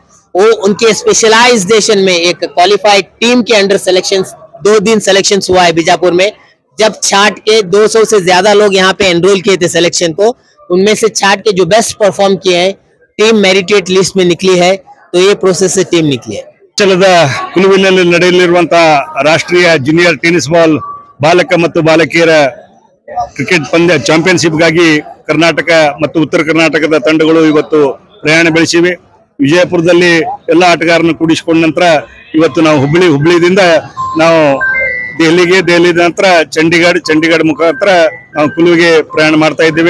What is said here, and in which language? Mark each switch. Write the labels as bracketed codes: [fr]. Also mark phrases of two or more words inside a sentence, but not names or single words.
[hi] वो उनके स्पेशलाइजेशन में एक [en] qualified team [hi] के अंडर सिलेक्शन 2 दिन सिलेक्शन हुआ है बीजापुर में। जब छाट के 200 से ज्यादा लोग यहाँ पे एनरोल किए थे सिलेक्शन को, उनमें से छाट के जो [en] best perform [hi] किए हैं [en] team merited list [hi] में निकली है। तो ये प्रोसेस से टीम निकली है। [kn] ಕುಲುವಿನಲ್ಲಿ ನಡೆಯಲಿರುವಂತಹ ರಾಷ್ಟ್ರೀಯ [en] junior tennis ball [kn] ಬಾಲಕ ಮತ್ತು ಬಾಲಕಿಯರ ಕ್ರಿಕೆಟ್ ಪಂದ್ಯ ಚಾಂಪಿಯನ್ಶಿಪ್ಗಾಗಿ ಕರ್ನಾಟಕ ಮತ್ತು ಉತ್ತರ ಕರ್ನಾಟಕದ ತಂಡಗಳು ಇವತ್ತು ಪ್ರಯಾಣ ಬೆಳೆಸಿವೆ। ವಿಜಯಪುರದಲ್ಲಿ ಎಲ್ಲ ಆಟಗಾರರನ್ನು ಕೂಡಿಸಿಕೊಂಡ ನಂತರ ಇವತ್ತು ನಾವು ಹುಬ್ಬಳ್ಳಿಯಿಂದ ನಾವು ದೆಹಲಿ ನಂತರ ಚಂಡೀಗಢ ಮುಖಾಂತರ ನಾವು ಕುಲುವಿಗೆ ಪ್ರಯಾಣ ಮಾಡ್ತಾ ಇದ್ದೇವೆ।